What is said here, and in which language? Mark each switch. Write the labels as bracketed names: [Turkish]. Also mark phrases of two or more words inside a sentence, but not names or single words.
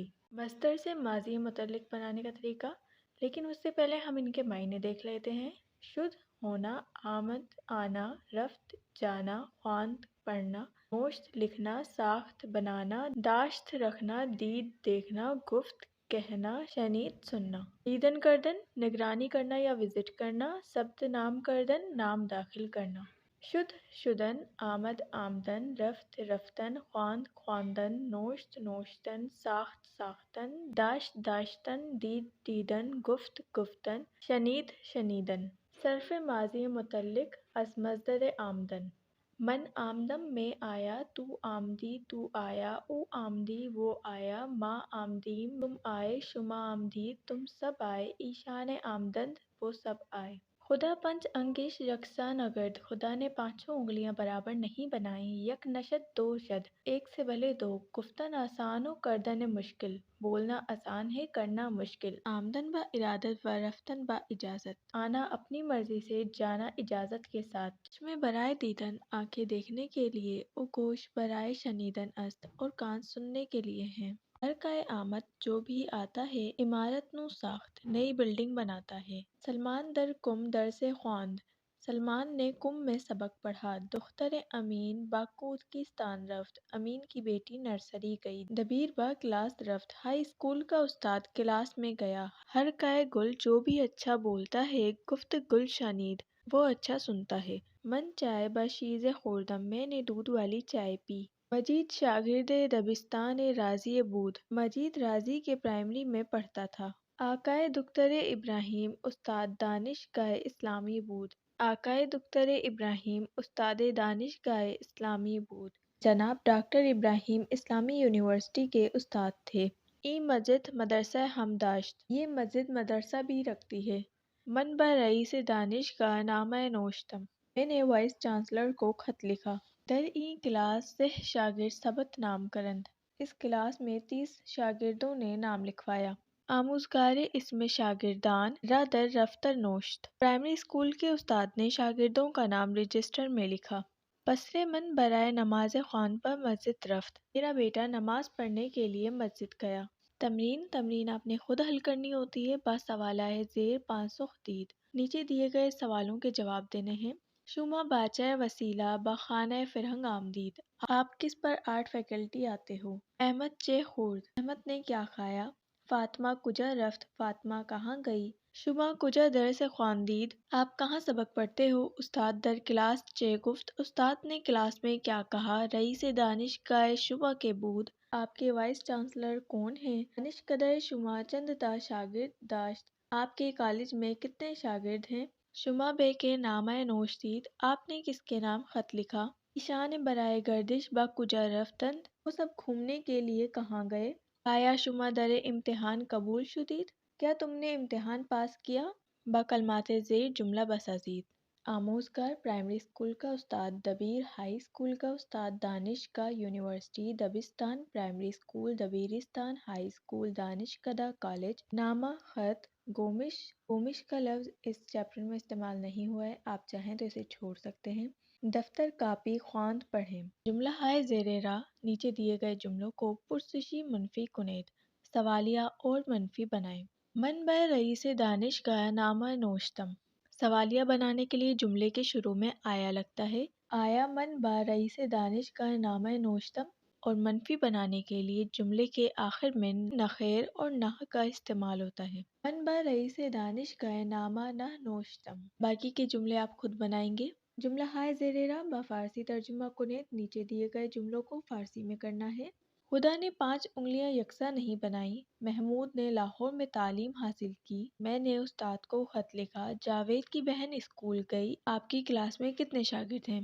[Urdu] مصدر سے ماضی متعلق بنانے کا طریقہ، لیکن اس سے پہلے ہم ان کے معنی دیکھ لیتے ہیں۔ شدھ ہونا، آمد آنا، رفت جانا، خواند پڑھنا، نوشت لکھنا، ساخت بنانا، داشت رکھنا، دید دیکھنا، گفت کہنا، شنید سننا۔ [Persian] دیدن کردن [Urdu] نگرانی کرنا یا وزٹ کرنا، [Persian] ثبت نام کردن [Urdu] نام داخل کرنا۔ [Persian] شدھ شدن، آمد آمدن، رفت رفتن، خواند خواندن، نوشت نوشتن، ساخت ساختن، داشت داشتن، دید دیدن، گفت گفتن، شنید شنیدن۔ صرف ماضی متعلق از مصدر آمدن: من آمدم [Urdu] میں آیا، [Persian] تو آمدی [Urdu] تو آیا، [Persian] او آمدی [Urdu] وہ آیا، [Persian] ما آمدیم [Urdu] تم آئے، [Persian] شما آمدید [Urdu] تم سب آئے، [Persian] ایشان آمدند [Urdu] وہ سب آئے۔ [Persian] خدا پنچ انگش یکساں نگرد، [Urdu] خدا نے پانچوں انگلیاں برابر نہیں بنائیں۔ [Persian] یک نشد دو شد، [Urdu] ایک سے بھلے دو، [Persian] گفتن آسان و کردن مشکل، [Urdu] بولنا آسان ہے کرنا مشکل۔ [Persian] آمدن با ارادت و رفتن با اجازت، [Urdu] آنا اپنی مرضی سے، جانا اجازت کے ساتھ۔ [Persian] چشم برائے دیدن [Urdu] آنکھیں دیکھنے کے لیے، [Persian] او گوش برائے شنیدن است [Urdu] اور کان سننے کے لیے ہیں۔ [Persian] ہر کائے آمد [Urdu] جو بھی آتا ہے، [Persian] عمارت نو ساخت [Urdu] نئی بلڈنگ بناتا ہے۔ [Persian] سلمان در کم درس خواند، [Urdu] سلمان نے کم میں سبق پڑھا۔ [Persian] دختر امین با کودکستان رفت، [Urdu] امین کی بیٹی نرسری گئی۔ [Persian] دبیر با کلاس رفت، [Urdu] ہائی اسکول کا استاد کلاس میں گیا۔ [Persian] ہر کائے گل [Urdu] جو بھی اچھا بولتا ہے، [Persian] گفت گل شنید [Urdu] وہ اچھا سنتا ہے۔ [Persian] من چائے با شیز خوردم، [Urdu] میں نے دودھ والی چائے پی۔ [Persian] مجید شاگرد دبستان راضی بود، [Urdu] مجید راضی کے پرائمری میں پڑھتا تھا۔ [Persian] آقائے دکتر ابراہیم استاد دانشگاہ اسلامی بود، آقائے دکتر ابراہیم استاد دانشگاہ اسلامی بود۔ [Urdu] جناب ڈاکٹر ابراہیم اسلامی یونیورسٹی کے استاد تھے۔ [Persian] ای مسجد مدرسہ ہم داشت، [Urdu] یہ مسجد مدرسہ بھی رکھتی ہے۔ [Persian] من با رئیس دانشگاہ نامہ نوشتم، [Urdu] میں نے وائس چانسلر کو خط لکھا۔ [Persian] در این کلاس 30 شاگرد ثبت نام کرند، [Urdu] اس کلاس میں 30 شاگردوں نے نام لکھوایا۔ [Persian] آموزگار اسم شاگردان را در دفتر نوشت، [Urdu] پرائمری اسکول کے استاد نے شاگردوں کا نام رجسٹر میں لکھا۔ [Persian] پسرے من برائے نماز خواند با مسجد رفت، [Urdu] میرا بیٹا نماز پڑھنے کے لیے مسجد گیا۔ تمرین آپ نے خود حل کرنی ہوتی ہے۔ [Persian] با سوالہ زیر پاسخ دید، [Urdu] نیچے دیے گئے سوالوں کے جواب دینے ہیں۔ [Persian] شما باچہ وسیلہ با خانہ فرہنگ آمدید، [Urdu] آپ کس پر آرٹ فیکلٹی آتے ہو؟ [Persian] احمد چے خورد، [Urdu] احمد نے کیا کھایا؟ [Persian] فاطمہ کجا رفت، [Urdu] فاطمہ کہاں گئی؟ [Persian] شما کجا درس خواندید، [Urdu] آپ کہاں سبق پڑھتے ہو؟ [Persian] استاد در کلاس چے گفت، [Urdu] استاد نے کلاس میں کیا کہا؟ [Persian] رئیس دانشگاہ شما کے بود، [Urdu] آپ کے وائس چانسلر کون ہیں؟ [Persian] دانشکدہ شما چند تا شاگرد داشت، [Urdu] آپ کے کالج میں کتنے شاگرد ہیں؟ [Persian] شما بے کے نامہ نوشتید، [Urdu] آپ نے کس کے نام خط لکھا؟ [Persian] ایشان برائے گردش با کجا رفتند، [Urdu] وہ سب گھومنے کے لیے کہاں گئے؟ [Persian] آیا شما در امتحان قبول شدید، [Urdu] کیا تم نے امتحان پاس کیا؟ [Persian] با کلمات زیر جملہ بسازید۔ [Urdu] آموزگار پرائمری اسکول کا استاد، دبیر ہائی اسکول کا استاد، دانشگاہ یونیورسٹی، دبستان پرائمری اسکول، دبیرستان ہائی اسکول، دانشکدہ کالج۔ نامہ خط، گومش کا لفظ اس چیپٹر میں استعمال نہیں ہوا ہے، آپ چاہیں تو اسے چھوڑ سکتے ہیں۔ دفتر کاپی خواند پڑھیں۔ [Persian] جملہ ہائے زیر راہ [Urdu] نیچے دیے گئے جملوں کو [Persian] پرسشی منفی کنید، [Urdu] سوالیہ اور منفی بنائیں۔ [Persian] من با رئیس دانشگاہ نامہ نوشتم، [Urdu] سوالیہ بنانے کے لیے جملے کے شروع میں آیا لگتا ہے۔ [Persian] آیا من با رئیس دانشگاہ نامہ نوشتم، [Urdu] اور منفی بنانے کے لیے جملے کے آخر میں نخیر اور نہ کا استعمال ہوتا ہے۔ [Persian] من با رئیس دانشگاہ نامہ نہ نوشتم، [Urdu] باقی کے جملے آپ خود بنائیں گے۔ [Persian] جملہ ہائے زیر راہ با فارسی ترجمہ کنید، [Urdu] نیچے دیے گئے جملوں کو فارسی میں کرنا ہے۔ خدا نے 5 انگلیاں یکساں نہیں بنائیں، محمود نے لاہور میں تعلیم حاصل کی، میں نے استاد کو خط لکھا، جاوید کی بہن اسکول گئی، آپ کی کلاس میں کتنے شاگرد ہیں؟